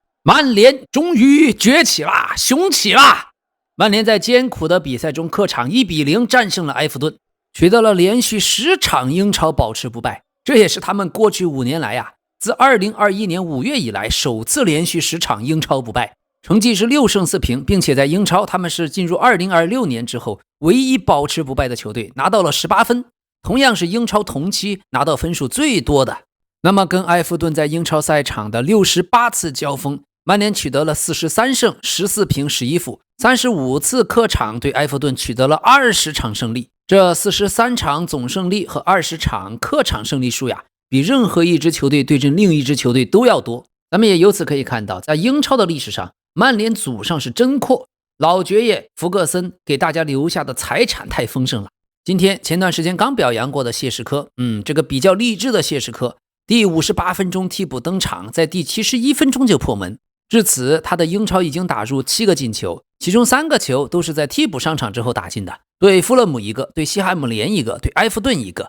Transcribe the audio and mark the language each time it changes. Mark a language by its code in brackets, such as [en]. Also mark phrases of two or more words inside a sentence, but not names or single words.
[zh] 曼聯終於崛起啦，雄起啦！曼聯在艰苦的比賽中客場1-0戰勝了埃弗頓，取得了連續10場英超保持不敗，這也是他們過去5年來自2021年5月以来首次連續10場英超不敗，成績是6勝4平，並且在英超他們是進入2026年之後唯一保持不敗的球队，拿到了18分，同样是英超同期拿到分数最多的。那麼跟埃弗顿在英超赛场的68次交锋，曼联取得了43胜14平11负，35次客场对埃弗顿取得了20场胜利。这43场总胜利和20场客场胜利数比任何一支球队对阵另一支球队都要多。咱们也由此可以看到，在英超的歷史上，曼联祖上是真阔，老爵爺福格森給大家留下的財產太豐盛了。今天前段時間剛表揚過的謝什科，這個比較勵志的謝什科，第58分鐘替補登場，在第71分鐘就破門。至此，他的英超已經打入7個進球，其中3個球都是在替補上場之後打進的，對富勒姆1個，對西漢姆聯1個，對埃弗頓1個。